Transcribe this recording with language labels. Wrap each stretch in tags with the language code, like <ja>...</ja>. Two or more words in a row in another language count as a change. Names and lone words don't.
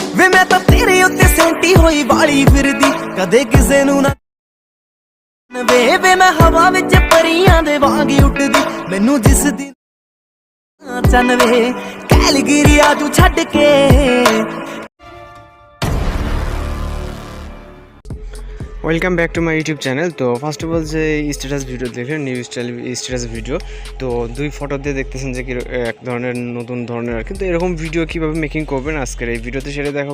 <pa>ਵੇ ਮੈਂ ਤਾਂ ਤੇਰੇ ਉੱਤੇ ਸੈਂਟੀ ਹੋਈ ਵਾਲੀ ਫਿਰਦੀ ਕਦੇ ਕਿਸੇ ਨੂੰ ਨਾ ਵੇ ਮੈਂ ਹਵਾ ਵਿੱਚ ਪਰੀਆਂ ਦੇ ਵਾਂਗ ਉੱਡਦੀ ਮੈਨੂੰ ਜਿਸ ਦੀ ਚੰਨ ਵੇ ਕੈਲਗਰੀਆ ਤੂੰ ਛੱਡ ਕੇ</pa> <en>welcome back to my YouTube channel.</en> <bn>তো</bn> <en>first of all</en> <bn>যে</bn> <en>status video</en> <bn>দেখলেন</bn> <en>new style status video,</en> <bn>তো দুই ফটো দিয়ে দেখতেছেন যে কি এক ধরনের নতুন ধরনের আর কিন্তু এরকম ভিডিও কীভাবে মেকিং করবেন আজকের এই ভিডিওতে সেটা দেখাবো।</bn>